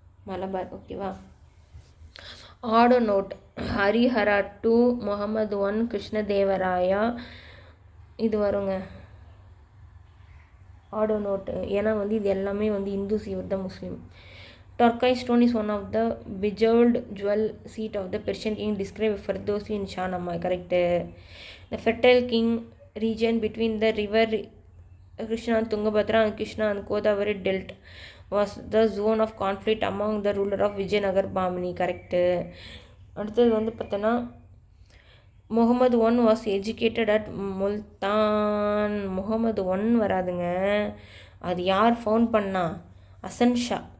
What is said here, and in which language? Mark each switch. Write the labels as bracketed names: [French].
[Tamil] மலபார் ஓகேவா. ஆடோ நோட். ஹரிஹரா 2, முகமது 1, கிருஷ்ணதேவராயா இது வருங்க ஆடோ நோட். ஏன்னா வந்து இது எல்லாமே வந்து இந்துஸ், இவர் தான் முஸ்லீம். [English] Turquoise stone is one of the bejeweled jewel seat of the Persian king described Ferdowsi in Shahnameh. Correct. The fertile king region between the river Krishna and Tungabhadra and Krishna and Godavari Delta was the zone of conflict among the ruler of Vijayanagar Bamini. Correct. [Tamil] அடுத்தது வந்து பார்த்தோன்னா Mohammed 1 [English] was educated at [Tamil] Multan. Mohammed 1 வராதுங்க. அது யார் found பண்ணா? அசன் ஷா.